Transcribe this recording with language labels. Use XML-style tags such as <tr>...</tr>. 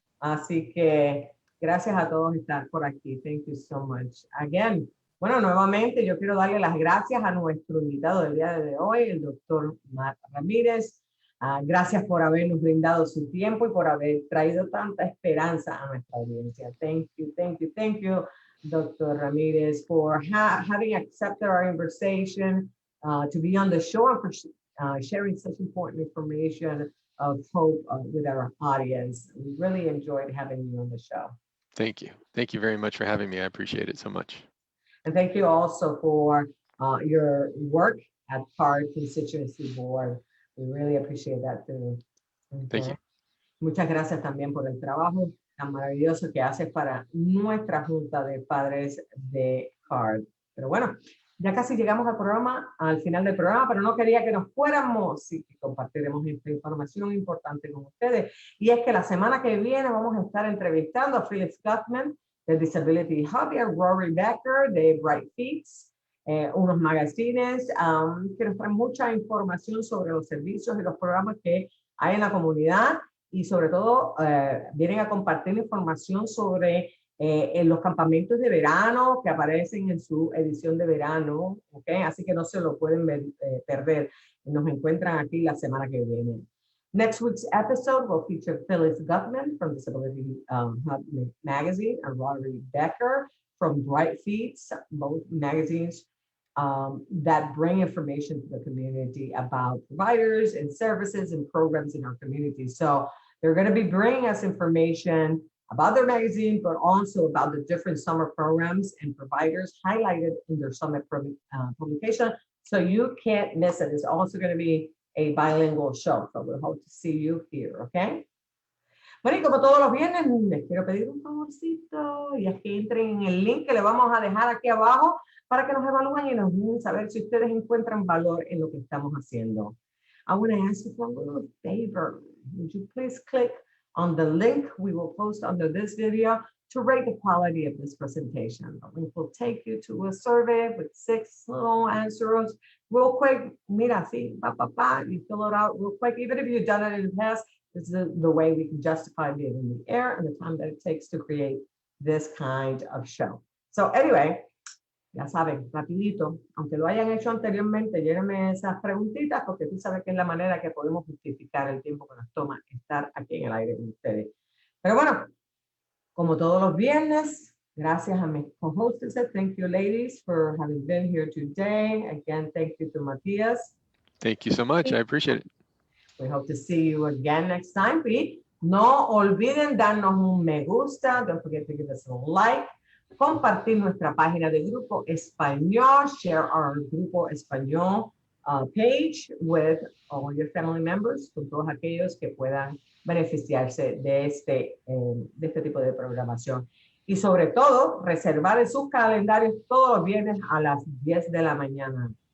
<es>Así que gracias a todos por estar por aquí.</es> <en>Thank you so much. Again.</en> <es>Bueno, nuevamente yo quiero darle las gracias a nuestro invitado del día de hoy, el doctor Matt Ramírez. Gracias por habernos brindado su tiempo y por haber traído tanta esperanza a nuestra audiencia.</es> <en>Thank you, Dr. Ramírez, for having accepted our invitation to be on the show and for sharing such important information of hope with our audience. We really enjoyed having you on the show. Thank you. Thank you very much for having me. I appreciate it so much. And thank you also for your work at CARD Constituency Board. We really appreciate that too. Thank you.</en> <es>Muchas gracias también por el trabajo tan maravilloso que haces para nuestra Junta de Padres de CARD. Pero bueno, ya casi llegamos al final del programa, pero no quería que nos fuéramos y que compartiremos esta información importante con ustedes. Y es que la semana que viene vamos a estar entrevistando a Phyllis Gutman de Disability Hub y a Rory Becker de Bright Feets, unos magazines que nos traen mucha información sobre los servicios y los programas que hay en la comunidad y sobre todo vienen a compartir información sobre los campamentos de verano que aparecen en su edición de verano, ¿okay? Así que no se lo pueden perder. Nos encuentran aquí la semana que viene.</es> <en>Next week's episode will feature Phyllis Gutman from Disability Hub Magazine and Rory Becker from Bright Feets, both magazines that bring information to the community about providers and services and programs in our community. So they're going to be bringing us information about their magazine, but also about the different summer programs and providers highlighted in their summer publication. So you can't miss it. It's also going to be a bilingual show. So we hope to see you here, okay?</en> <es>Bueno, y como todos los viernes, les quiero pedir un favorcito y es que entren en el link que le vamos a dejar aquí abajo para que nos evalúen y nos den saber si ustedes encuentran valor en lo que estamos haciendo.</es> <en>I want to ask you for a little favor. Would you please click on the link we will post under this video to rate the quality of this presentation. The link will take you to a survey with 6 little answers. Real quick, mira, see, you fill it out real quick. Even if you've done it in the past, this is the way we can justify being in the air and the time that it takes to create this kind of show. So anyway,</en> <es>ya saben, rapidito, aunque lo hayan hecho anteriormente, llévenme esas preguntitas porque tú sabes que es la manera que podemos justificar el tiempo que nos toma estar aquí en el aire con ustedes. Pero bueno, como todos los viernes, gracias a mis co-hostesses.</es> <en>Thank you, ladies, for having been here today. Again, thank you to Matías. Thank you so much. I appreciate it. We hope to see you again next time.</en> <es>Y no olviden darnos un me gusta.</es> <en>Don't forget to give us a like.</en> <es>Compartir nuestra página de Grupo Español.</es> <en>Share our Grupo Español page with all your family members,</en> <es>con todos aquellos que puedan beneficiarse de este tipo de programación. Y sobre todo, reservar en sus calendarios todos los viernes a las 10 de la mañana.</es>